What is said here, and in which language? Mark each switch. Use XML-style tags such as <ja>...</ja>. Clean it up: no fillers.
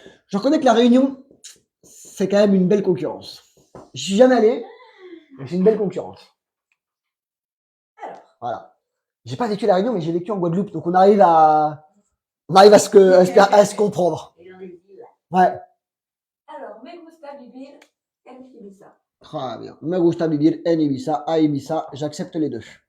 <fr>Je reconnais que la Réunion, c'est quand même une belle concurrence. Je suis jamais allé, mais c'est une belle concurrence. Alors. Voilà. J'ai pas vécu à la Réunion, mais j'ai vécu en Guadeloupe, donc on arrive à se comprendre. Ouais.</fr> <es>Alors, me gusta vivir en Ibiza.</es> <fr>Très bien.</fr> <es>Me gusta vivir en Ibiza,</es> <fr>à Ibiza, j'accepte les deux.</fr>